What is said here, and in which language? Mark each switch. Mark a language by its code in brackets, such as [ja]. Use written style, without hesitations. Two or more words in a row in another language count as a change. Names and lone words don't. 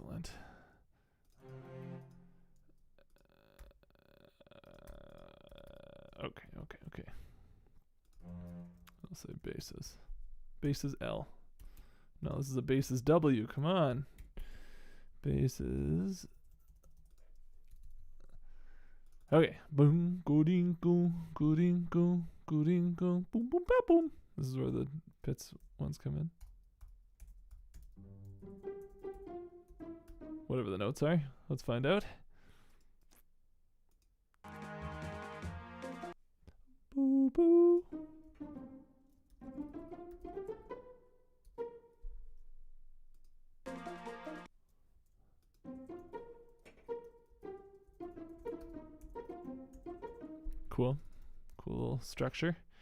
[en] Okay. I'll say basses. Basses L. No, this is a basses W. Come on. Basses. Okay. Boom, go ding go, go ding go, go ding go, boom, boom, ba, boom. This is where the pits ones come in. Whatever the notes are. Let's find out. Boo boo. Cool little structure.